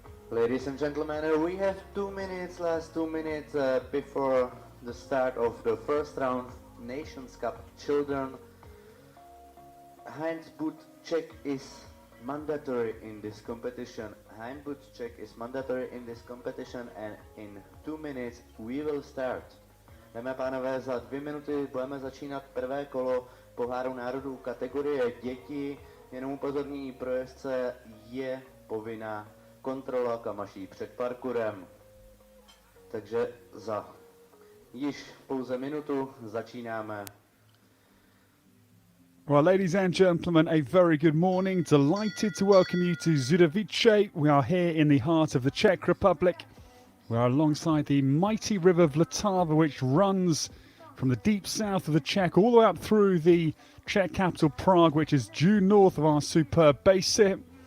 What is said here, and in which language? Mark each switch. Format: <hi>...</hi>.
<en>Ladies and gentlemen, we have 2 minutes, last 2 minutes before the start of the first round, Nations Cup Children. Handboot check is mandatory in this competition. Handboot check is mandatory in this competition and in 2 minutes we will start.</en> <cs>Dámy a pánové, za 2 minuty budeme začínat prvé kolo poháru národů kategorie děti. Jenom upozornění pro jezdce, je povinná kontrola kamaší před parkourem. Takže za již pouze minutu začínáme.</cs> <en>Well, ladies and gentlemen, a very good morning. Delighted to welcome you to Zduchovice. We are here in the heart of the Czech Republic. We are alongside the mighty river Vltava, which runs from the deep south of the Czech all the way up through the Czech capital Prague, which is due north of our superb base here.</en>